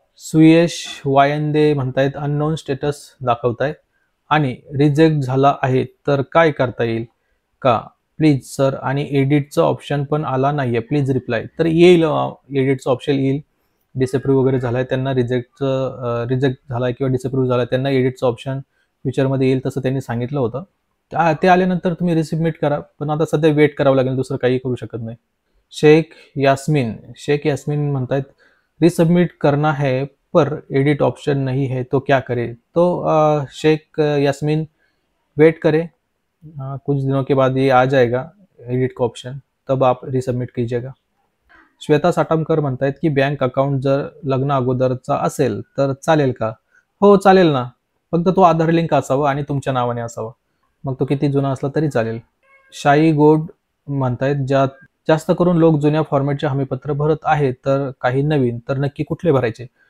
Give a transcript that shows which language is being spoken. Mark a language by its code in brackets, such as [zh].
[mr] सुयश वायंदे म्हणतायत unknown status दाखवताय आणि reject झाला आहे तर काय करता येईल का प्लीज सर, आणि एडिटचा ऑप्शन पण आला नाहीये, प्लीज रिप्लाय. तर येईल, एडिटचं ऑप्शन येईल. डिसअप्रूव्ह वगैरे झालाय त्यांना, रिजेक्ट झालाय किंवा डिसअप्रूव्ह झालाय त्यांना एडिटचं ऑप्शन फ्युचरमध्ये येईल, तसं त्यांनी सांगितलं होतं. ते आल्यानंतर तुम्ही रिसबमिट करा, पण आता सध्या वेट करावं लागेल, दुसरं काही करू शकत नाही. [hi] शेख यास्मीन म्हणतायत रिसबमिट करना है पर एडिट ऑप्शन नहीं है तो क्या करे. तो शेख यास्मीन वेट करे, कुछ दिनों के बाद ये आ जाएगा एडिट का ऑप्शन, तब आप रिसबमिट कीजिएगा. [mr] श्वेता साटमकर म्हणतायत की बँक अकाउंट जर लग्न अगोदरचा असेल तर चालेल का. हो चालेल ना, फक्त तो आधार लिंक असावा आणि तुमच्या नावाने असावा, मग तो किती जुना असला तरी चालेल. शाई गोड म्हणतायत जास्त करून लोक जुन्या फॉर्मॅटचे हमीपत्र भरत आहेत, तर काही नवीन, तर नक्की कुठले भरायचे.